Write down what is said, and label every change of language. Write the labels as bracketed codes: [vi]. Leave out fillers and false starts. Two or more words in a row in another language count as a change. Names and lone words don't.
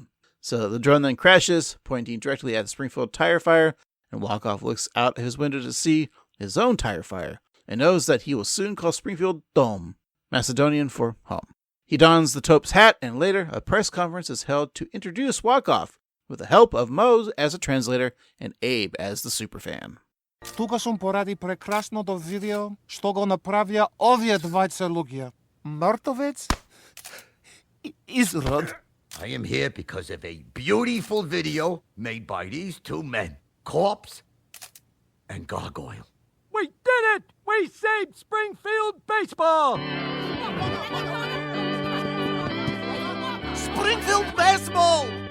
[en] So the drone then crashes, pointing directly at the Springfield tire fire, and Walkoff looks out his window to see his own tire fire, and knows that he will soon call Springfield Dom, Macedonian for home. He dons the Tope's hat, and later a press conference is held to introduce Walkoff, with the help of Moe as a translator and Abe as the superfan. [mk] Тука сум поради прекрасното видео, што го направија овие двајца луѓе. Мртовец изрод. [en] I am here because of a beautiful video made by these two men, Corpse and Gargoyle. We did it! We saved Springfield baseball! Springfield baseball!